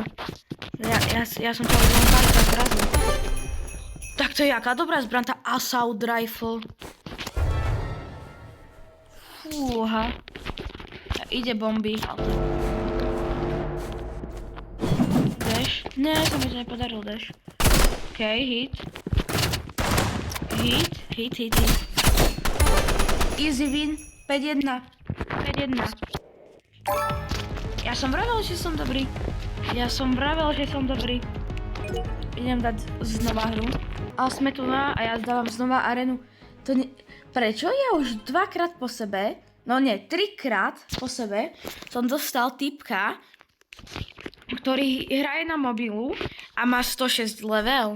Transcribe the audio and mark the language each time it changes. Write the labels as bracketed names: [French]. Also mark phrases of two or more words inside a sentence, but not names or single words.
[Slovak] Ja som ťa už len párkrát zrazil. Tak to je jaká dobrá zbraň, tá [English] assault rifle. [Slovak] Fúha. Ide bomby. Dash. Ne, to mi to nepodaril dash. [English] Okej, hit. Hit. Easy win. 5-1. [Slovak] Ja som vravel, že som dobrý. Idem dať znova hru. Ale sme tu a ja zdávam znova arenu. Prečo ja už 2-krát po sebe, no nie, 3-krát po sebe som dostal typka, ktorý hraje na mobilu a má 106 level.